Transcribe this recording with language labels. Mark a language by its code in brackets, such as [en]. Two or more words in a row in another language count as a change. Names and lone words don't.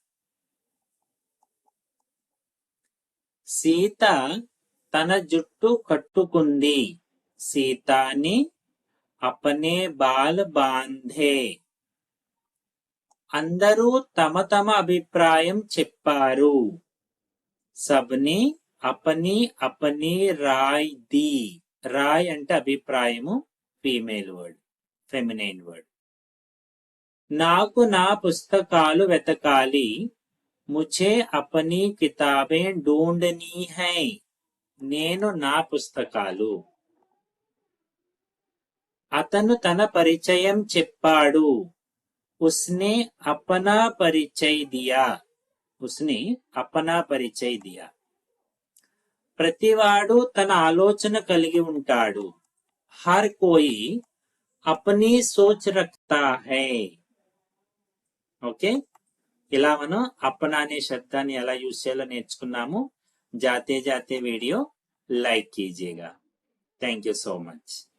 [te] సీత తన జుట్టు కట్టుకుంది. [hi] సీతాని अपने बाल बांधे. [te] అందరూ తమ తమ అభిప్రాయం చెప్పారు. [hi] सबने अपनी अपनी राय दी. [te] రాయ్ అంటే అభిప్రాయము, [en] female word, feminine word. [te] నాకు నా పుస్తకాలు వెతకాలి. [hi] मुझे अपनी किताबें ढूंढनी हैं. [te] నేను నా పుస్తకాలు. అతను తన పరిచయం చెప్పాడు. [hi] उसने अपना परिचय दिया. उसने अपना परिचय दिया. [te] ప్రతివాడు తన ఆలోచన కలిగి ఉంటాడు. [hi] हर कोई अपनी सोच रखता है. [te] ఓకే, ఇలా మనం అప్పనా అనే శబ్దాన్ని ఎలా యూజ్ చేయాలో నేర్చుకున్నాము. [hi] जाते जाते वीडियो लाइक कीजिएगा. [en] thank you so much.